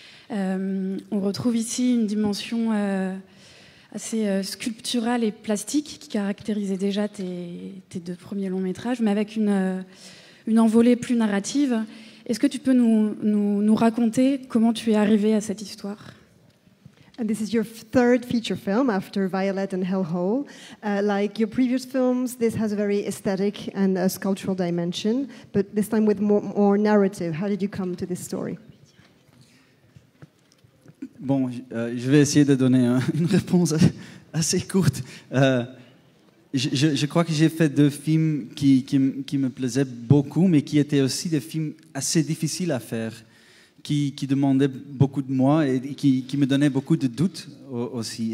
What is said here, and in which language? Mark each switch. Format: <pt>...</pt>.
<fr>On retrouve ici une dimension assez sculpturale et plastique qui caractérisait déjà tes deux premiers longs métrages, mais avec une envolée plus narrative. Est-ce que tu peux nous raconter comment tu es arrivé à cette histoire ?</fr> <en>And this is your third feature film after Violet and Hellhole. Like your previous films, this has a very aesthetic and a sculptural dimension, but this time with more narrative. How did you come to this story?</en> <fr>Bon, je vais essayer de donner une réponse assez courte. Je crois que j'ai fait deux films qui me plaisaient beaucoup, mais qui étaient aussi des films assez difficiles à faire, qui demandaient beaucoup de moi et qui me donnaient beaucoup de doutes aussi.</fr>